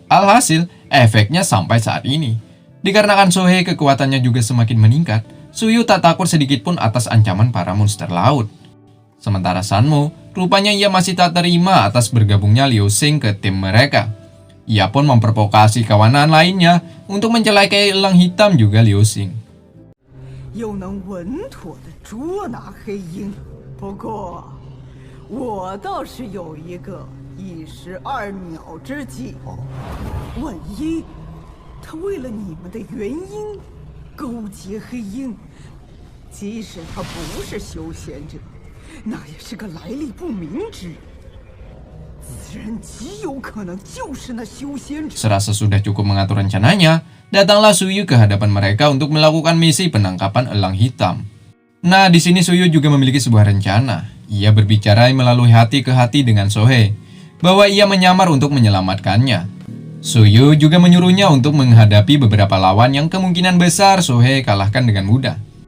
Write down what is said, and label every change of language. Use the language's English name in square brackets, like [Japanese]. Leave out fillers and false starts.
[Indonesian] Alhasil, efeknya sampai saat ini. Dikarenakan Sohei kekuatannya juga semakin meningkat, Suyu tak takut sedikit pun atas ancaman para monster laut. Sementara Sanmo, rupanya ia masih tak terima atas bergabungnya Liu Xing ke tim mereka. Ia pun memprovokasi kawanan lainnya untuk mencelakai elang hitam juga Liu Xing. [Chinese] 又能稳妥地捉拿黑鹰，不过我倒是有一个一石二鸟之计。万一他为了你们的原因勾结黑鹰，即使他不是修仙者，那也是个来历不明之人。此人极有可能就是那修仙者。 [Indonesian] Serasa sudah cukup mengatur rencananya, datanglah Suyu ke hadapan mereka untuk melakukan misi penangkapan elang hitam. Nah, di sini Suyu juga memiliki sebuah rencana. Ia berbicara melalui hati ke hati dengan Sohei, bahwa ia menyamar untuk menyelamatkannya. Suyu juga menyuruhnya untuk menghadapi beberapa lawan yang kemungkinan besar Sohei kalahkan dengan mudah.